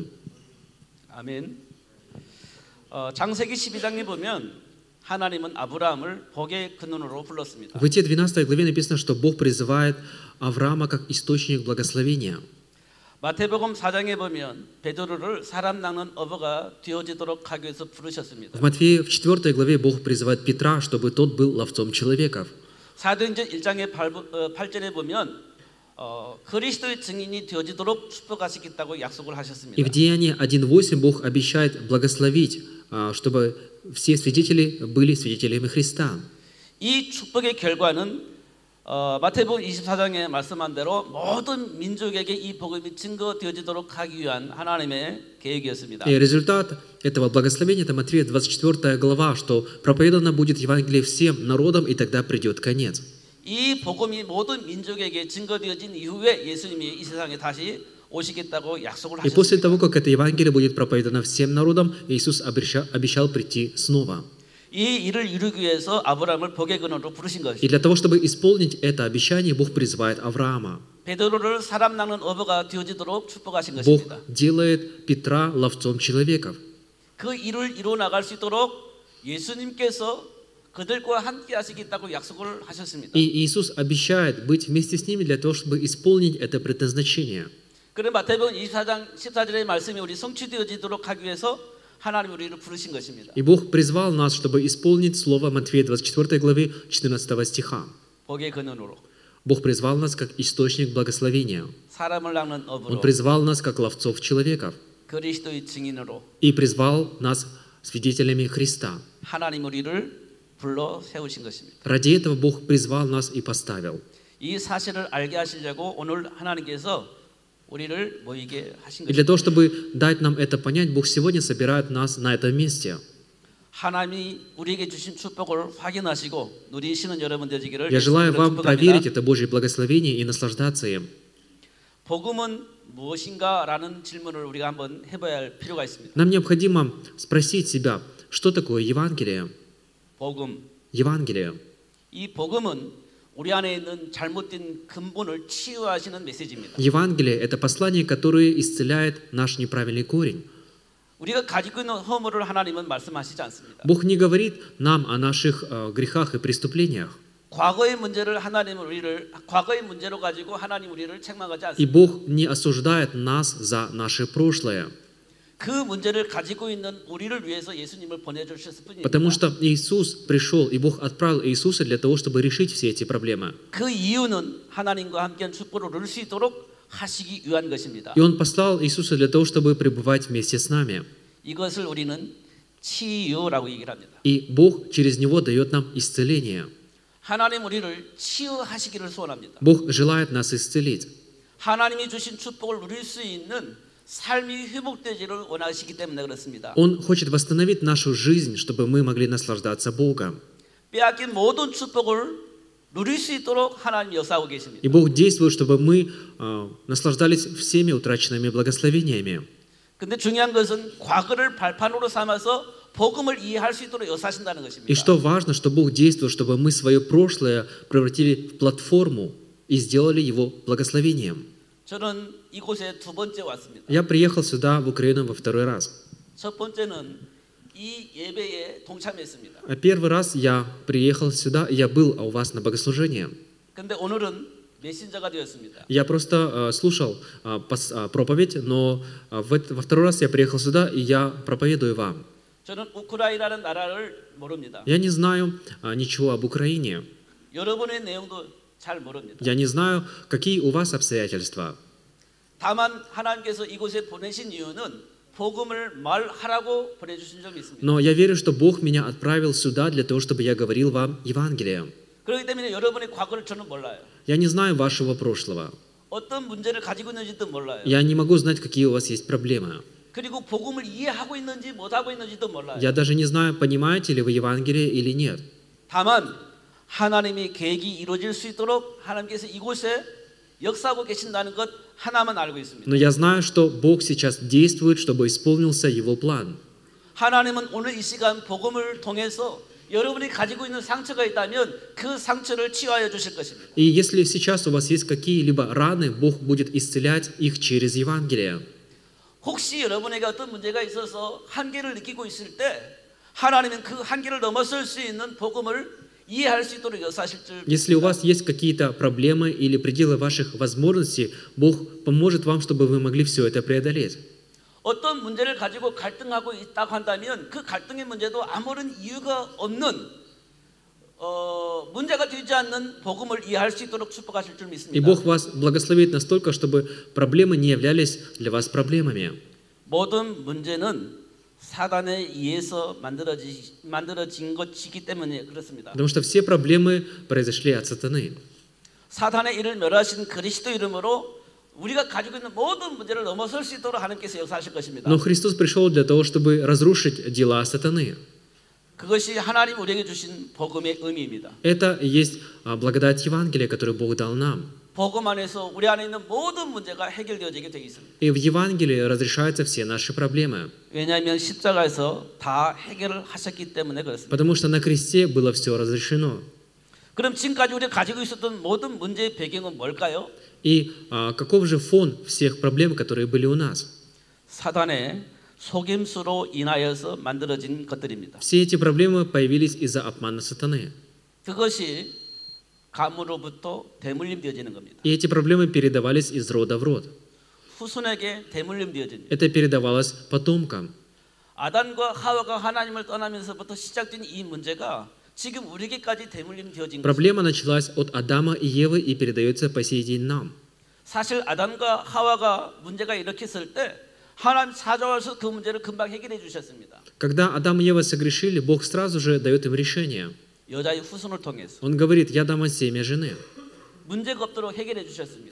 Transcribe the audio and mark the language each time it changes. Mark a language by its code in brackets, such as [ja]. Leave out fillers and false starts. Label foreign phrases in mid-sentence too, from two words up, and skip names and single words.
[ko] 아멘. 창세기 12장에 보면 하나님은 아브라함을 복의 근원으로 불렀습니다. [ru] В Итте 12 главе написано, что Бог призывает Авраама как источник благословения. [ko] 마태복음 4장에 보면 베드로를 사람 낚는 어부가 되어지도록 하기 위해서 부르셨습니다. [ru] В Матфея в 4 главе Бог призывает Петра, чтобы тот был ловцом человеков. [ko] 사도행전 1장의 8절에 보면 그리스도의 증인이 되어지도록 축복하시겠다고 약속을 [ru] И в [ko] 하셨습니다. [ru] Деянии 1.8 Бог обещает благословить, чтобы все свидетели были свидетелями Христа. [ko] 이 축복의 결과는 마태복음 24장에 말씀한 대로 모든 민족에게 이 복음이 증거되어지도록 하기 위한 하나님의 계획이었습니다. [ru] И результат этого благословения, это Матфея 24 глава, что проповедано будет Евангелие всем народам, и тогда придет конец. [ko] 이 복음이 모든 민족에게 증거되어진 이후에 예수님이 이 세상에 다시 오시겠다고 약속을 [ru] И после того, [ko] 하셨습니다. [ru] как это Евангелие будет проповедано всем народам, Иисус обещал прийти снова. [ko] 이 일을 이루기 위해서 아브라함을 복의 근원으로 부르신 [ru] И [ko] 것입니다. [ru] для того, чтобы исполнить это обещание, Бог призывает Авраама. [ko] 베드로를 사람 낚는 어부가 되어지도록 축복하신 [ru] Бог [ko] 것입니다. [ru] делает Петра ловцом человеков. [ko] 그 일을 이루어 나갈 수 있도록 예수님께서 그들과 함께 하시겠다고 약속을 하셨습니다. [ru] И Иисус обещает быть вместе с ними для того, чтобы исполнить это предназначение. [ko] 그런 마태복음 24장 14절의 말씀이 우리 성취되어지도록 하기 위해서 하나님 우리를 부르신 것입니다. [ru] И Бог призвал нас, чтобы исполнить слово Матфея 24 главы 14 стиха. [ko] 복의 근원으로 [ru] Бог призвал нас как источник благословения. [ko] 사람을 낚는 [ru] Он [ko] 어부로 [ru] призвал нас как ловцов человеков. [ko] 그리스도의 증인으로 [ru] И призвал нас свидетелями Христа. [ko] 하나님 우리를 불러 세우신 것입니다. [ru] Ради этого Бог призвал нас и поставил. [ko] 이 사실을 알게 하시려고 오늘 하나님께서 우리를 모이게 하신 [ru] И для того, [ko] 것입니다. [ru] чтобы дать нам это понять, Бог сегодня собирает нас на этом месте. [ko] 하나님이 우리에게 주신 축복을 확인하시고 누리시는 여러분 되시기를 [ru] Я желаю [ko] 예수님으로 [ru] вам проверить [ko] 축복합니다. [ru] это Божье благословение и наслаждаться им. [ko] 복음은 무엇인가라는 질문을 우리가 한번 해봐야 할 필요가 있습니다. [ru] Нам необходимо спросить себя, что такое Евангелие? [ko] 복음, [ru] Евангелие. [ko] 이 복음은 우리 안에 있는 잘못된 근본을 치유하시는 메시지입니다. [ru] Евангелие – это послание, которое исцеляет наш неправильный корень. [ko] 우리가 가지고 있는 허물을 하나님은 말씀하시지 않습니다. [ru] Бог не говорит нам о наших грехах и преступлениях. [ko] 과거의 문제를 과거의 문제로 가지고 하나님 우리를 책망하지 [ru] И [ko] 않습니다. [ru] Бог не осуждает нас за наше прошлое, [ko] 그 문제를 가지고 있는 우리를 위해서 예수님을 보내주셨을 뿐입니다. [ru] потому что Иисус пришел, и Бог отправил Иисуса для того, чтобы решить все эти проблемы. [ko] 그 이유는 하나님과 함께한 축복을 누릴 수 있도록 하시기 위한 것입니다. [ru] И Он послал Иисуса для того, чтобы пребывать вместе с нами. [ko] 이것을 우리는 치유라고 얘기를 합니다. [ru] И Бог через Него дает нам исцеление. [ko] 하나님 우리를 치유하시기를 소원합니다. [ru] Бог желает нас исцелить. [ko] 하나님이 주신 축복을 누릴 수 있는 삶이 회복되기를 원하시기 때문에 그렇습니다. [ru] Он хочет восстановить нашу жизнь, чтобы мы могли наслаждаться Богом. [ko] 빼앗긴 모든 축복을 누릴 수 있도록 하나님 역사하고 계십니다. [ru] И Бог действует, чтобы мы наслаждались всеми утраченными благословениями. [ko] 근데 중요한 것은 과거를 발판으로 삼아서 복음을 이해할 수 있도록 역사하신다는 것입니다. [ru] И что важно, что Бог действует, чтобы мы свое прошлое превратили в платформу и сделали его благословением. [ko] 저는 이곳에 두 번째 왔습니다. [ru] Я приехал сюда, в Украину, во второй раз. [ko] 첫 번째는 이 예배에 동참했습니다. [ru] Первый раз я приехал сюда, и я был у вас на богослужении. [ko] 근데 오늘은 메신저가 되었습니다. [ru] Я просто слушал проповедь, но во второй раз я приехал сюда, и я проповедую вам. [ko] 저는 우크라이나라는 나라를 모릅니다. [ru] Я не знаю ничего об Украине. [ko] 여러분의 내용도 잘 모릅니다. [ru] Я не знаю, какие у вас обстоятельства. [ko] 다만 하나님께서 이곳에 보내신 이유는 복음을 말하라고 보내주신 점이 있습니다. [ru] Но я верю, что Бог меня отправил сюда для того, чтобы я говорил вам Евангелие. [ko] 그렇기 때문에 여러분의 과거를 저는 몰라요. [ru] Я не знаю вашего прошлого. [ko] 어떤 문제를 가지고 있는지도 몰라요. [ru] Я не могу знать, какие у вас есть проблемы. [ko] 그리고 복음을 이해하고 있는지 못하고 있는지도 몰라요. [ru] Я даже не знаю, понимаете ли вы Евангелие или нет. [ko] 다만 하나님의 계획이 이루어질 수 있도록 하나님께서 이곳에 역사하고 계신다는 것 하나만 알고 있습니다. [ru] Но я знаю, что Бог сейчас действует, чтобы исполнился Его план. [ko] 하나님은 오늘 이 시간 복음을 통해서 여러분이 가지고 있는 상처가 있다면 그 상처를 치유하여 주실 것입니다. [ru] И если сейчас у вас есть какие-либо раны, Бог будет исцелять их через Евангелие. [ko] 혹시 여러분에게 어떤 문제가 있어서 한계를 느끼고 있을 때 하나님은 그 한계를 넘어설 수 있는 복음을 이해할 수 있도록 역사하실 줄 [ru] Если у вас есть какие-то проблемы или пределы ваших возможностей, Бог поможет вам, чтобы вы могли все это преодолеть. [ko] 어떤 문제를 가지고 갈등하고 있다고 한다면 그 갈등의 문제도 아무런 이유가 없는 문제가 되지 않는 복음을 이해할 수 있도록 축복하실 줄 [ru] И [ko] 믿습니다. [ru] Бог вас благословит настолько, чтобы проблемы не являлись для вас проблемами. [ko] 모든 문제는 사단에 의해서 만들어진 것이기 때문에 그렇습니다. [ru] Потому что все проблемы произошли от сатаны. [ko] 사단의 일을 멸하신 그리스도 이름으로 우리가 가지고 있는 모든 문제를 넘어설 수 있도록 하나님께서 역사하실 것입니다. [ru] Но Христос пришел для того, чтобы разрушить дела сатаны. [ko] 그것이 하나님 우리에게 주신 복음의 의미입니다. [ru] Это и есть благодать Евангелия, которую Бог дал нам. [ko] 복음 안에서 우리 안에 있는 모든 문제가 해결되어지게 되어 있습니다. [ru] И в Евангелии разрешаются все наши проблемы. [ko] 왜냐하면 십자가에서 다 해결을 하셨기 때문에 그렇습니다. [ru] Потому что на кресте было все разрешено. [ko] 그럼 지금까지 우리가 가지고 있었던 모든 문제의 배경은 뭘까요? [ru] И каков же фон всех проблем, которые были у нас? [ko] 사단의 속임수로 인하여서 만들어진 것들입니다. [ru] Все эти проблемы появились из-за обмана сатаны. [ko] 그것이 가문으로부터 대물림 되어지는 겁니다. [ru] И эти проблемы передавались из рода в род. [ko] 후손에게 대물림 되어집니다. [ru] Это передавалось потомкам. [ko] 아담과 하와가 하나님을 떠나면서부터 시작된 이 문제가 지금 우리에게까지 대물림 되어진 것입니다. [ru] Проблема началась от Адама и Евы и передается по сей день нам. [ko] 사실 아담과 하와가 문제가 일으켰을 때 하나님 찾아와서 그 문제를 금방 해결해 주셨습니다. [ru] Когда Адам и Ева согрешили, Бог сразу же дает им решение. [ko] 여자의 후손을 통해서 [ru] Он говорит: «Я дам вам семя жены». [ko] 문제가 없도록 해결해 주셨습니다.